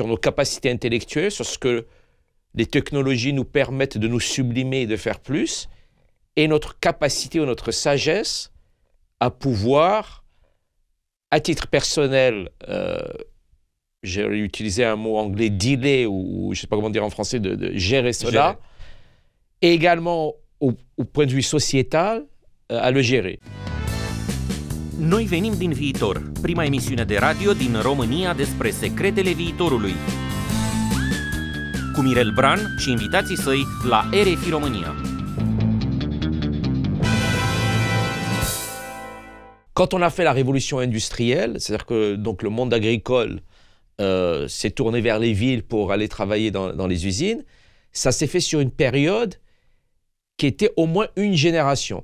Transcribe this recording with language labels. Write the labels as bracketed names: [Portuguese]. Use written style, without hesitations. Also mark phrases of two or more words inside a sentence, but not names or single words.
[French] nos capacités intellectuelles, sur ce que les technologies nous permettent de nous sublimer et de faire plus, et notre capacité ou notre sagesse à pouvoir, à titre personnel, j'ai utilisé un mot anglais, dealer, ou je ne sais pas comment dire en français, de gérer cela, et également au point de vue sociétal, à le gérer. [Romanian] Noi venim din viitor, prima emisiune de radio din România despre secretele viitorului. Cu Mirel Bran și invitații săi la RFI România. [French] Quand on a fait la révolution industrielle, c'est-à-dire que donc, le monde agricole s'est tourné vers les villes pour aller travailler dans les usines, ça s'est fait sur une période qui était au moins une génération.